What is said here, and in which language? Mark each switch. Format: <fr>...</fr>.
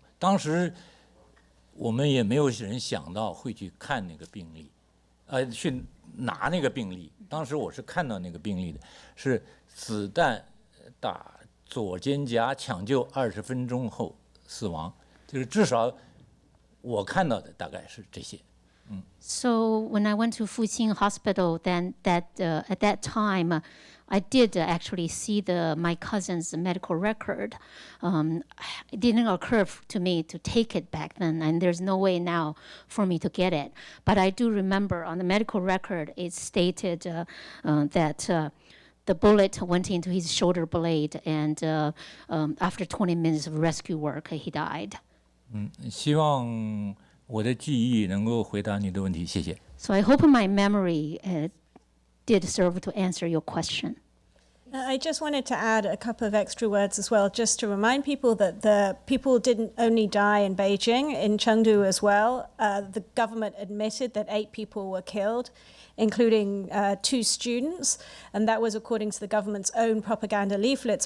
<zh>当时我们也没有人想到会去看那个病历，去拿那个病历。当时我是看到那个病历的，是子弹打左肩胛，抢救20分钟后死亡，就是至少我看到的大概是这些。</zh> <en>So when I went to Fuxing Hospital, then at that time, I did actually see my cousin's medical record. It didn't occur to me to take it back then, and there's no way now for me to get it. But I do remember on the medical record, it stated that the bullet went into his shoulder blade, and after 20 minutes of rescue work, he died.</en> <zh>希望我的记忆能够回答你的问题，谢谢。</zh> <en>So I hope my memory did serve to answer your question. I just wanted to add a couple of extra words as well, just to remind people that the people didn't only die in Beijing, in Chengdu as well. The government admitted that 8 people were killed, including 2 students, and that was according to the government's own propaganda leaflets.</en>